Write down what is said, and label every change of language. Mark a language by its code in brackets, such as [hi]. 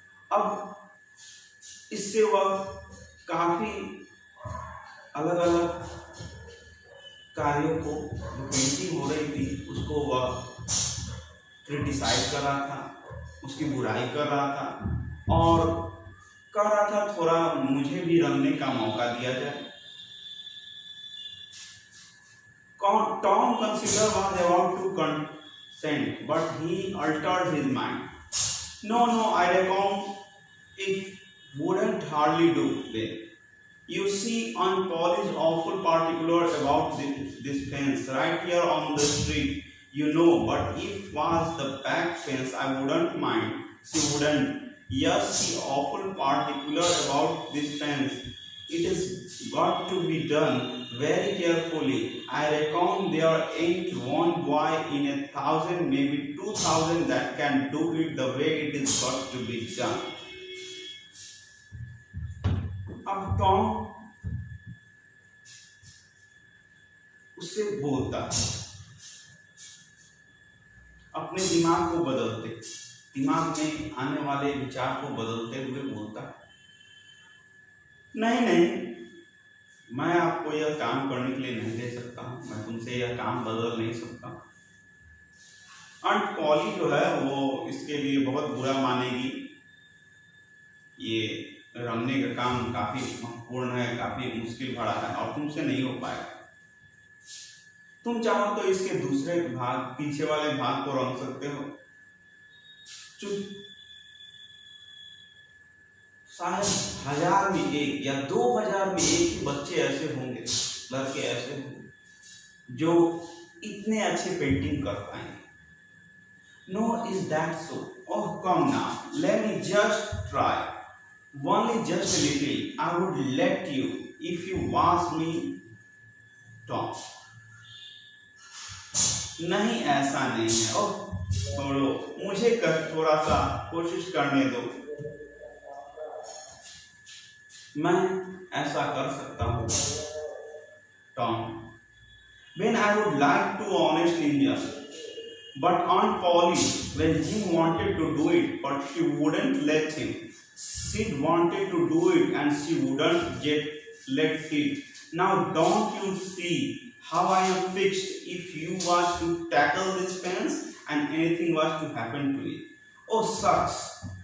[hi] अब इससे वह काफी अलग अलग कार्यों को, जो पेंटिंग हो रही थी उसको वह क्रिटिसाइज कर रहा था, उसकी बुराई कर रहा था और कह रहा था थोड़ा मुझे भी रंगने का मौका दिया जाए। [en] Tom considered was about to consent, but he altered his mind. No, I reckon It wouldn't hardly do then. You see, Aunt Paul is awful particular about this fence right here on the street. You know, but if was the back fence, I wouldn't mind. She wouldn't. Yes, she awful particular about this fence. It has got to be done very carefully. I reckon there ain't one boy in 1,000, maybe 2,000 that can do it the way it is got to be done. [hi] अब Tom उससे बोलता है, अपने दिमाग को बदलते, दिमाग में आने वाले विचार को बदलते हुए बोलता है, नहीं नहीं, मैं आपको यह काम करने के लिए नहीं दे सकता हूं, मैं तुमसे यह काम बदल नहीं सकता। आंट पॉली जो है वो इसके लिए बहुत बुरा मानेगी। ये रंगने का काम काफी महत्वपूर्ण है, काफी मुश्किल भरा है और तुमसे नहीं हो पाएगा। तुम चाहो तो इसके दूसरे भाग, पीछे वाले भाग को रंग सकते हो। शायद 1000 में एक या 2000 में एक ही बच्चे ऐसे होंगे, लड़के ऐसे होंगे जो इतने अच्छे पेंटिंग कर पाएंगे। [en] No, is that so? Oh, come now, let me just try. Only just a little. I would let you if you ask me, Tom. [hi] नहीं, ऐसा नहीं है। ओह, छोड़ो, मुझे थोड़ा सा कोशिश करने दो, मैं ऐसा कर सकता हूँ। [en] Tom, when I would like to honestly hear, but Aunt Polly, when Jim wanted to do it, but she wouldn't let him. Sid wanted to do it and she wouldn't let Sid. Now don't you see how I am fixed if you was to tackle this fence and anything was to happen to it? Oh sucks.